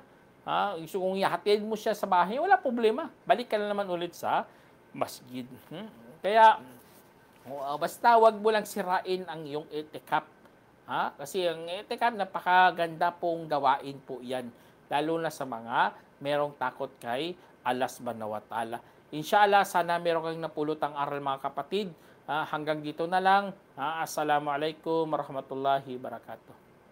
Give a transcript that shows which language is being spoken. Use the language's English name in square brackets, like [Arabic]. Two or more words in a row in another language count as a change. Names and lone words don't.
[Filipino] Kung ihatid mo siya sa bahay, wala problema. Balik ka na naman ulit sa masjid. Kaya, basta wag mo lang sirain ang iyong itikaf. Kasi ang itikaf, napakaganda pong gawain po yan. Lalo na sa mga merong takot kay [Arabic] الله سبحانه وتعالى. إن شاء الله, [Filipino] sana meron kang napulutang aral mga kapatid. Hanggang dito na lang. [Arabic] السلام عليكم ورحمة الله وبركاته.